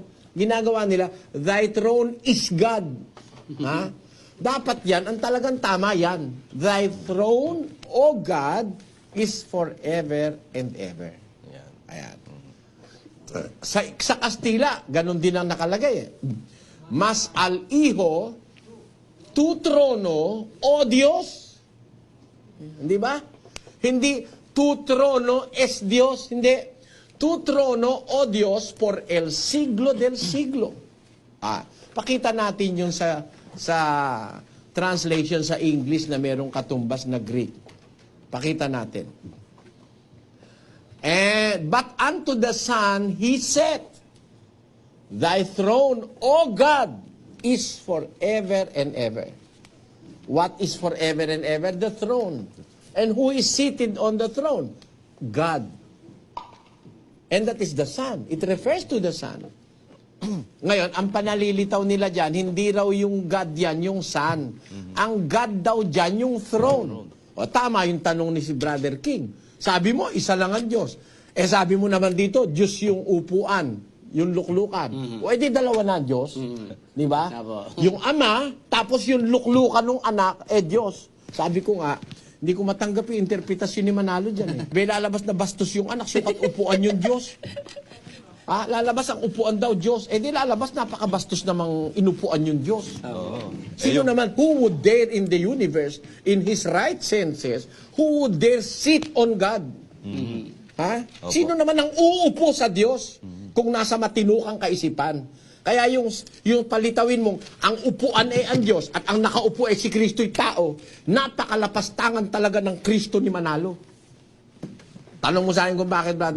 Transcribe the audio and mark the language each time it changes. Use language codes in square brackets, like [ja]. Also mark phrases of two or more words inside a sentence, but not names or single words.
[tl] Ginagawa nila, [en] Thy throne is God. [tl] Ha? Dapat yan, ang talagang tama yan. [en] Thy throne, O God, is forever and ever. [tl] Yan. Ayan. Sa Kastila, ganun din ang nakalagay. [es] Mas al Hijo, tu trono, o Dios. [tl] Hindi ba? Hindi, [es] tu trono es Dios. Hindi. Tu trono, o Dios, por el siglo del siglo. [tl] Pakita natin yun sa translation sa English na merong katumbas na Greek. Pakita natin. [en] But unto the Son he said, Thy throne, O God, is forever and ever. What is forever and ever? The throne. And who is seated on the throne? God. And that is the Son. It refers to the Son. [tl] Ngayon, ang panalilitaw nila dyan, hindi raw yung God yan, yung Son. Ang God daw dyan, yung throne. O tama yung tanong ni si Brother King. Sabi mo, isa lang ang Diyos. Sabi mo naman dito, Diyos yung upuan, yung luklukan. O edi dalawa na ang Diyos. Di ba? Yung Ama, tapos yung luklukan ng anak, Diyos. Sabi ko nga, Hindi ko matanggap yung interpretasyon ni Manalo dyan eh. May lalabas na bastos yung anak, sukat upuan yung Diyos. Lalabas ang upuan daw Diyos. Eh di lalabas, napakabastos namang inupuan yung Diyos. Sino naman, [en] who would dare in the universe, in his right senses, who would dare sit on God? [tl] Ha? Sino naman ang uupo sa Diyos kung nasa matinukang kaisipan? Kaya yung palitawin mong ang upuan ay ang Diyos at ang nakaupo ay si Kristo'y tao, napakalapastangan talaga ng Kristo ni Manalo. Tanong mo sa akin kung bakit, Brother